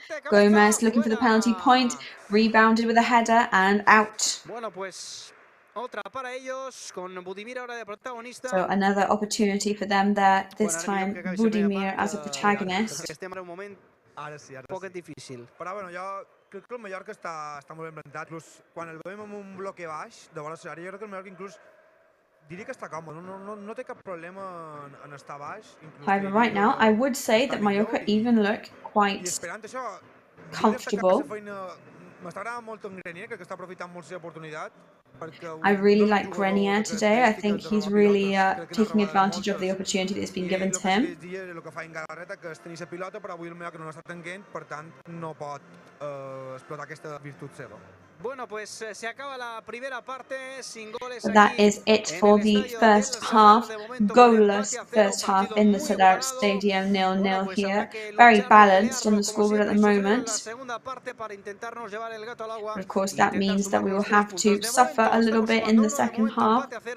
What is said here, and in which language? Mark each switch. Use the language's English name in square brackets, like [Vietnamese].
[English] Gomez looking for the penalty point, rebounded with a header and out. [Spanish] Bueno, pues otra para ellos con Budimir ahora de protagonista. [English] So another opportunity for them there, this time Budimir as a protagonist. [Spanish] Un poco difícil. [Catalan] Però bueno, jo crec que el Mallorca està molt ben plantat. Inclús quan el veiem amb un bloque baix, de bona serària, jo crec que el Mallorca inclús diria que està còmode, no té cap problema en estar baix. [English] However, right now, I would say that Mallorca even look quite comfortable. [Catalan] M'està agradant molt en Grenier, crec que està aprofitant molt la oportunitat. [English] I really like Grenier today. I think he's really taking advantage of the opportunity that's been given to him. [Catalan] El que fa en Galarreta, que és tenir la pilota, però avui el Mallorca no l'està tenint, per tant, no pot explotar aquesta virtut seva. [Spanish] Bueno, pues se acaba la primera parte sin goles. [English] That is it for the first half. Goalless first half in the Sadar Stadium, 0-0 here. Very balanced on the scoreboard at the moment. But of course, that means that we will have to suffer a little bit in the second half.